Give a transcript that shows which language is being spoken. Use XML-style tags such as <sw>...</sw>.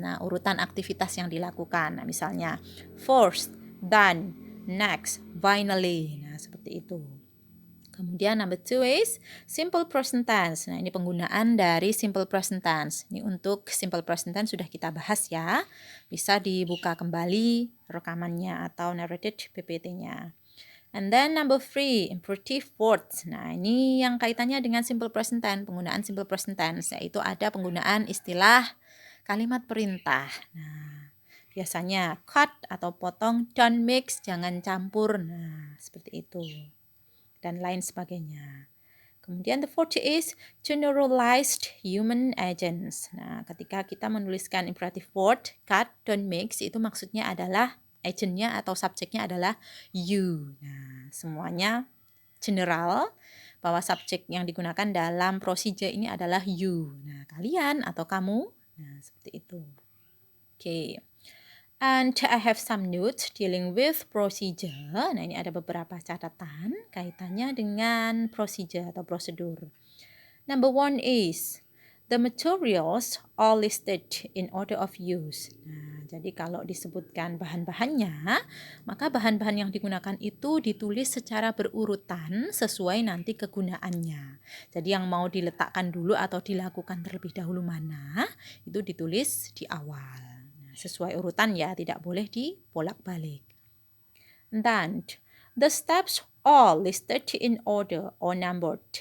<id>Nah, urutan aktivitas yang dilakukan. Nah, misalnya first, then, next, finally. Nah, seperti itu.</id> <en>Kemudian number 2 is simple present tense.</en> <id>Nah, ini penggunaan dari</id> <en>simple present tense.</en> <id>Ini untuk simple present tense sudah kita bahas ya. Bisa dibuka kembali rekamannya atau narrated PPT-nya.</id> <en>And then number 3, imperative words.</en> <id>Nah, ini yang kaitannya dengan simple present tense, penggunaan simple present tense, yaitu ada penggunaan istilah kalimat perintah. Nah, biasanya cut atau potong,</id> <en>don't mix,</en> <id>jangan campur. Nah, seperti itu. Dan lain sebagainya.</id> <en>Kemudian the fourth is generalized human agents.</en> <id>Nah, ketika kita menuliskan imperative word, cut,</id> <en>don't mix,</en> <id>itu maksudnya adalah agentnya atau subjeknya adalah you. Nah, semuanya general bahwa subjek yang digunakan dalam procedure ini adalah you. Nah, kalian atau kamu. Nah, seperti itu. Okay.</id> <en>And I have some notes dealing with procedure.</en> <id>Nah, ini ada beberapa catatan kaitannya dengan procedure atau prosedur.</id> <en>Number 1 is the materials are listed in order of use.</en> <id>Nah, jadi kalau disebutkan bahan-bahannya, maka bahan-bahan yang digunakan itu ditulis secara berurutan sesuai nanti kegunaannya. Jadi yang mau diletakkan dulu atau dilakukan terlebih dahulu mana, itu ditulis di awal. Sesuai urutan ya, tidak boleh dibolak-balik.</id> <en>Dan the steps all listed in order or numbered.</en>